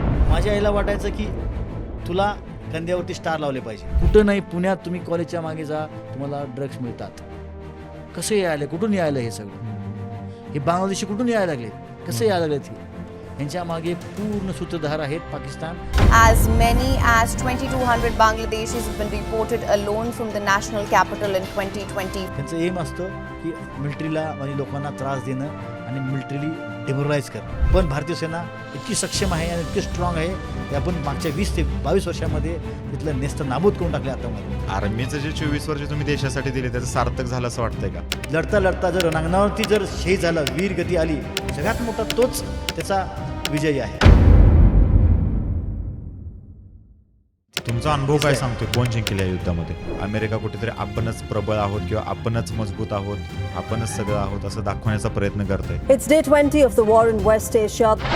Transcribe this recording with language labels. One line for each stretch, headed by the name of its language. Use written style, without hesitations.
Marathi: माझ्या आईला वाटायचं की तुला कंद्यावरती स्टार लावले पाहिजे. कुठं नाही, पुण्यात तुम्ही कॉलेजच्या मागे जा, तुम्हाला ड्रग्स मिळतात. कसं यायला, कुठून यायला हे सगळं? हे बांगलादेशी कुठून यायला लागले, कसं यायला लागले ते? यांच्या मागे पूर्ण सूत्रधार आहेत Pakistan.
English: As many as 2,200 Bangladeshis have been reported alone from the national capital in 2020.
Marathi: त्यांचं एम असतं की मिलिटरीला म्हणजे लोकांना त्रास देणं आणि मिलिटरीली डेमोरलाइज करणं. पण भारतीय सेना इतकी सक्षम आहे आणि इतकी स्ट्रॉंग आहे की आपण मागच्या 20 ते 22 वर्षामध्ये तिथलं नेस्त नाबूद करून टाकले. आतामध्ये आर्मीचं जे 24 वर्ष तुम्ही देशासाठी दिले त्याचं सार्थक झालं असं वाटतंय का? लढता लढता जर रणांगणावरती जर शहीद झाला, वीर गती आली, सगळ्यात मोठा तोच त्याचा विजयी आहे. तुमचा अनुभव काय सांगतो? कोण जिंकले या युद्धामध्ये? अमेरिका कुठेतरी आपणच प्रबळ आहोत किंवा आपणच मजबूत आहोत, आपणच सगळं आहोत असं दाखवण्याचा प्रयत्न करतोय.
English: It's day 20 of the war in West Asia.